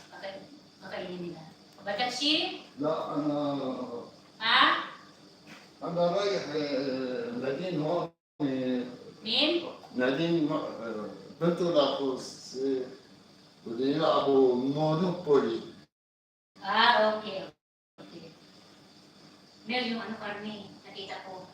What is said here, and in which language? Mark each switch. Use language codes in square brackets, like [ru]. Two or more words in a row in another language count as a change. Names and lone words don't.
[tl] Kakainin nila. Batashi? [ar] لا Ha? أنا رايح نادين هون Min? نادين بنت الأخوس بده يلعبوا مونوبولي. [en] Okay. Okay. [tl] Mer, yung karne, nakita ko.